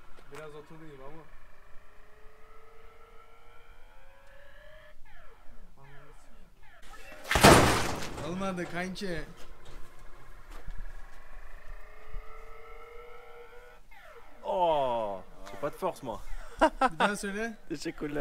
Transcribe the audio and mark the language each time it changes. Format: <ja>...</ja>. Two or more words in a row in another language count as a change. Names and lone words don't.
<tr>Biraz oturayım ama. Olmadı kanki.</tr> <fr>Oh, j'ai pas de force moi.</fr> <tr>Bir daha söyle. Teşekkürler.</tr>